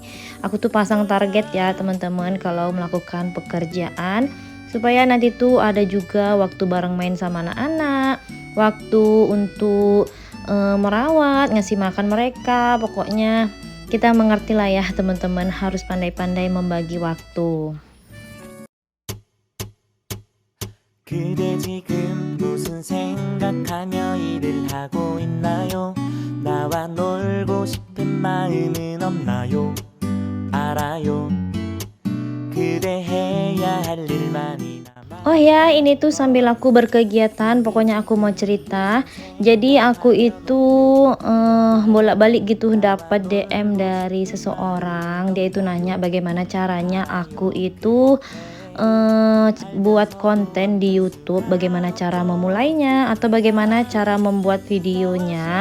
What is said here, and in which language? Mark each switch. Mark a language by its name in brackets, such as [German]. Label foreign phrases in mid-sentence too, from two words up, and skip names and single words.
[Indonesian] Aku tuh pasang target ya teman-teman kalau melakukan pekerjaan, supaya nanti tuh ada juga waktu bareng main sama anak-anak, waktu untuk merawat, ngasih makan mereka. Pokoknya kita mengerti lah ya teman-teman, harus pandai-pandai membagi waktu. [Korean] 그대 지금 무슨 생각하며 일을 하고 있나요? 나와 놀고 싶은 마음은 없나요? 알아요. 그대 해야 할 일만이 남아. [Indonesian] Oh ya, ini tuh sambil aku berkegiatan, pokoknya aku mau cerita. Jadi aku itu bolak-balik gitu dapat DM dari seseorang. Dia itu nanya bagaimana caranya aku itu buat konten di YouTube, bagaimana cara memulainya atau bagaimana cara membuat videonya.